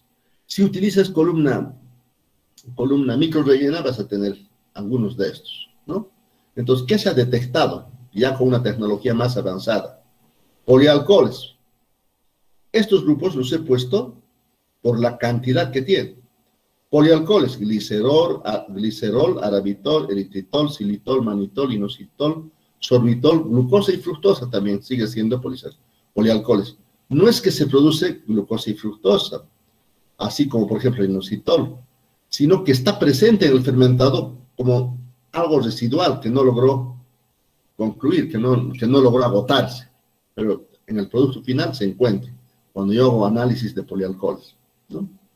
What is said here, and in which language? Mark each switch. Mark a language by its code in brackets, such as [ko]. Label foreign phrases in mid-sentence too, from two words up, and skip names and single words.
[es] Si utilizas columna microrrellena, vas a tener algunos de estos, ¿no? Entonces, ¿qué se ha detectado? Ya con una tecnología más avanzada. Polialcoholes. Estos grupos los he puesto por la cantidad que tienen. Polialcoholes, glicerol, arabitol, eritritol, xilitol, manitol, inositol, sorbitol, glucosa y fructosa también sigue siendo polialcoholes. No es que se produce glucosa y fructosa, así como por ejemplo el inositol, sino que está presente en el fermentado como algo residual que no logró concluir, que no logró agotarse, pero en el producto final se encuentra cuando yo hago análisis de polialcoholes, ¿no?